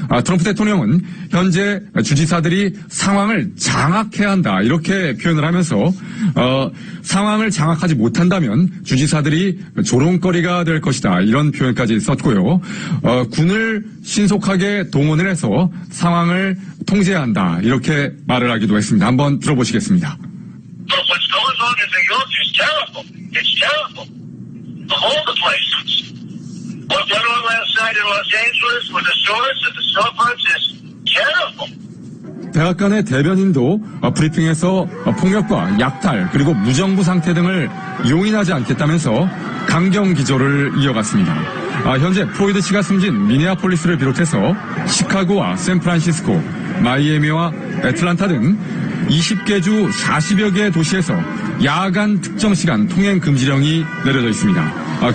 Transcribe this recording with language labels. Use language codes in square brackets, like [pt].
[ko] 트럼프 대통령은 현재 주지사들이 상황을 장악해야 한다 이렇게 표현을 하면서 상황을 장악하지 못한다면 주지사들이 조롱거리가 될 것이다 이런 표현까지 썼고요. 군을 신속하게 동원을 해서 상황을 통제해야 한다 이렇게 말을 하기도 했습니다. 한번 들어보시겠습니다. [en] What's going on in New York is terrible. It's terrible. All the places. What went on last night in Los Angeles with the stores and the storefronts is terrible. [ko] 백악관의 대변인도 브리핑에서 폭력과 약탈 그리고 무정부 상태 등을 용인하지 않겠다면서 강경 기조를 이어갔습니다. 현재 플로이드 씨가 숨진 미네아폴리스를 비롯해서 시카고와 샌프란시스코, 마이애미와 애틀란타 등 20개 주 40여 개의 도시에서 야간 특정 시간 통행 금지령이 내려져 있습니다.